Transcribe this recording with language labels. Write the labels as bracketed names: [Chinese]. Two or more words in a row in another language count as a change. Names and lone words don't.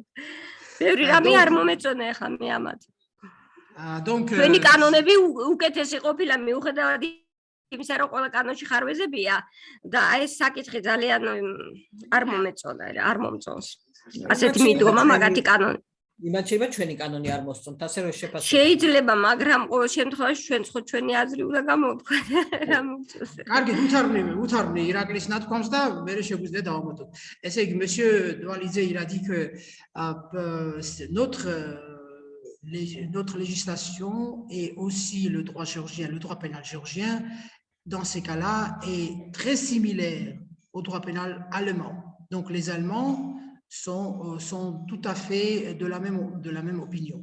[Georgian] ბევრი რამე არ მომეწონა ახლა მე ამათ. ჩვენი კანონები უკეთესი ყოფილა მიუხედავად იმისა რომ ყველა კანონში ხარვეზებია და ეს საკითხი ძალიან არ მომეწონა, არ მომწონს. ასეთი მიდგომა მაგათი კანონი. იმათ შეიძლება ჩვენი კანონი არ მოსწონთ, ასე რომ შეფასება. შეიძლება, მაგრამ ყოველ შემთხვევაში ჩვენი აზრი უნდა გამოვთქვა რა მომწონს. კარგი, უთარბნე ირაკლის ნათქვამს და მე შეგვიძლია დავამატოთ. ესე იგი, [French] monsieur Doualizé, il a dit que notre législation et aussi le droit géorgien, le droit pénal géorgien, dans ces cas-là, est très similaire au droit pénal allemand. Donc les Allemands sont tout à fait de la même opinion.